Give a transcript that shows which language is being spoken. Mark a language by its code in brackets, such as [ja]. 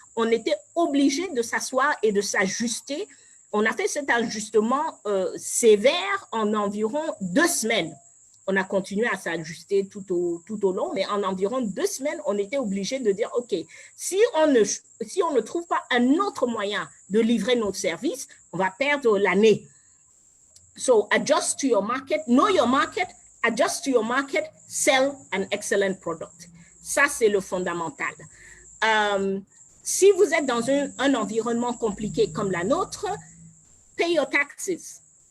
[fr] On était obligé de s'asseoir et de s'ajuster. On a fait cet ajustement sévère en environ 2 semaines. On a continué à s'ajuster tout au long, mais en environ 2 semaines, on était obligé de dire, OK, si on ne trouve pas un autre moyen de livrer notre service, on va perdre l'année. [en] So, adjust to your market, know your market, adjust to your market, sell an excellent product. [fr] Ça, c'est le fondamental. Si vous êtes dans un environnement compliqué comme la nôtre, [en] pay your taxes.